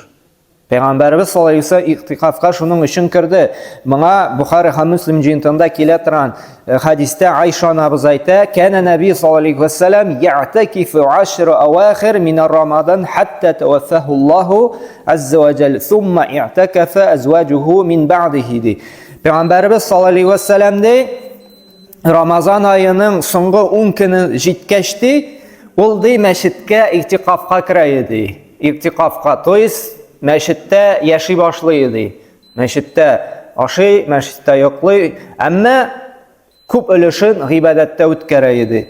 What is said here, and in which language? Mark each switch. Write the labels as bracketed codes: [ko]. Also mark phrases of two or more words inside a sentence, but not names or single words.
[tt] Пәйгамбәрбез [ar] صلى الله عليه وسلم [tt] иктикафка шуның өчен кирде. Моңа Бухари һәм Муслим җинтында килә торган хадистә Айша анабыз әйтә: [ar] "كان النبي صلى الله عليه وسلم يعتكف 10 الأواخر من رمضان حتى توفاه الله عز وجل, ثم اعتكف أزواجه من بعده." [tt] Пәйгамбәрбез [ar] صلى الله عليه وسلم [tt] Рамазан айының соңгы 10 көне җиткәч ул мәчеткә иктикафка керә иде. Иктикафка, [ru] то есть [tt] мәчеттә яши башлый иде. Мәчеттә ашый, мәчеттә йоклый, әмма күп өлешен гыйбадәттә үткәрә иде.